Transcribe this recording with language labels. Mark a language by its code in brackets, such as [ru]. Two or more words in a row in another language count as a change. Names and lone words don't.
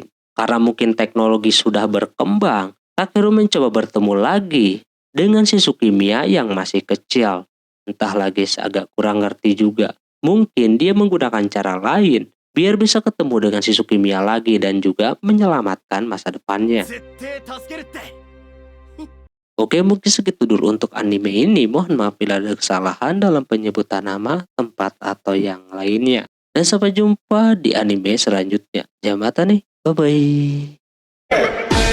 [id] Karena mungkin teknologi sudah berkembang, Takeru mencoba bertemu lagi dengan si Tsukimiya yang masih kecil. Entah lagi agak kurang ngerti juga. Mungkin dia menggunakan cara lain biar bisa ketemu dengan si Tsukimiya lagi dan juga menyelamatkan masa depannya. [ja] 絶対助けるって [id] Oke, mungkin segitu dulu untuk anime ini. Mohon maaf bila ada kesalahan dalam penyebutan nama, tempat, atau yang lainnya. Dan sampai jumpa di anime selanjutnya. Jamata nih, bye-bye.